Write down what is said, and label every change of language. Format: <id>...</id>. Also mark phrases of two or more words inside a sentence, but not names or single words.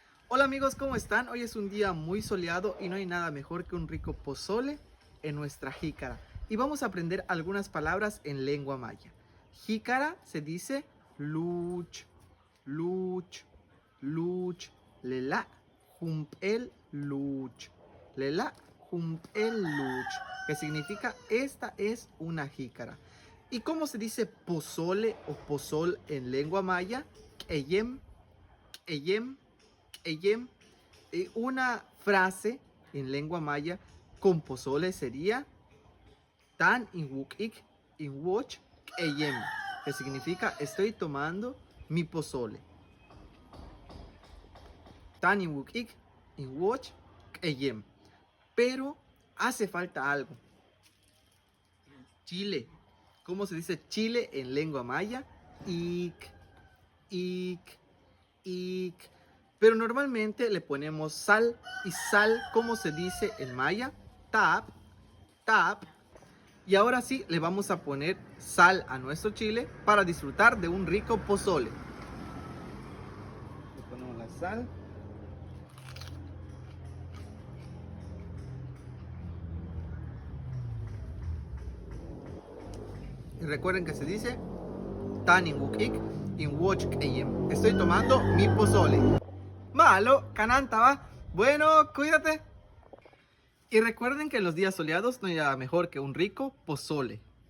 <es>Hola amigos, ¿cómo están? Hoy es un día muy soleado y no hay nada mejor que un rico pozole en nuestra jícara. Y vamos a aprender algunas palabras en lengua maya. Jícara se dice</es> <yua>luch, luch, luch, lela, jumpel luch, lela, jumpel luch,</yua> <es>que significa esta es una jícara. ¿Y cómo se dice pozole o pozol en lengua maya?</es> <yua>Eyem, eyem, eyem.</yua> <es>Una frase en lengua maya con pozole sería</es> <yua>tan inwukik inwoch eyem,</yua> <es>que significa estoy tomando mi pozole.</es> <yua>Tan inwukik inwoch eyem.</yua> <es>Pero hace falta algo. Chile. ¿Cómo se dice chile en lengua maya?</es> <yua>Ik, ik, ik.</yua> <es>Pero normalmente le ponemos sal. Y sal, ¿cómo se dice en maya?</es> <yua>Tap, tap.</yua> <es>Y ahora sí, le vamos a poner sal a nuestro chile para disfrutar de un rico pozole. Le ponemos la sal. Y recuerden que se dice</es> <yua>Tan inwukik inwoch eyem.</yua> <es>Estoy tomando mi pozole.</es> <yua>Malo, cananta va.</yua> <es>Bueno, cuídate. Y recuerden que en los días soleados no hay nada mejor que un rico pozole.</es>